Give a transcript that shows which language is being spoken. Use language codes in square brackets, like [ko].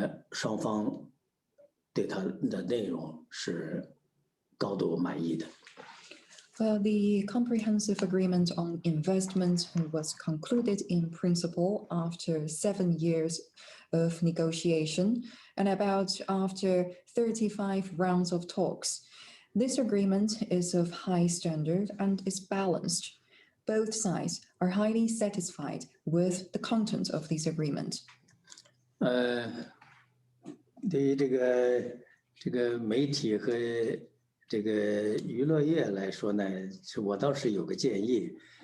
[zh] 双方对它的内容是高度满意的。 [en] The comprehensive agreement on investment was concluded in principle after 7 years of negotiation and about after 35 rounds of talks. This agreement is of high standard and is balanced. Both sides are highly satisfied with the content of this agreement. [zh] 对于这个媒体和这个娱乐业来说呢，我倒是有个建议。